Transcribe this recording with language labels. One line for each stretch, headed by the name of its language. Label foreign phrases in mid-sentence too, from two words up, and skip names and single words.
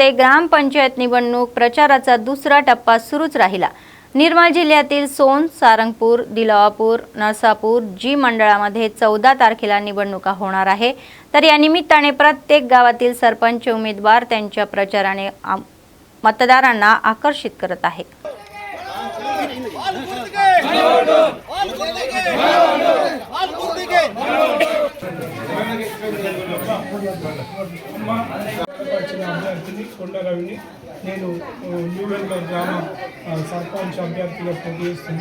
Marathi: ग्रामपंचायत निवडणूक प्रचाराचा दुसरा टप्पा सुरूच राहिला. निर्मल जिल्ह्यातील सोन, सारंगपूर, दिलावापूर, नरसापूर जी मंडळामध्ये 14 तारखेला निवडणुका होणार आहे. तर या निमित्ताने प्रत्येक गावातील सरपंच उमेदवार त्यांच्या प्रचाराने मतदारांना आकर्षित करत आहेत.
Telugu: కొండరవిని నేను న్యూవెల్గర్ గ్రామ సర్పంచ్ అభ్యర్థిగా పోటీ చేస్తున్నా.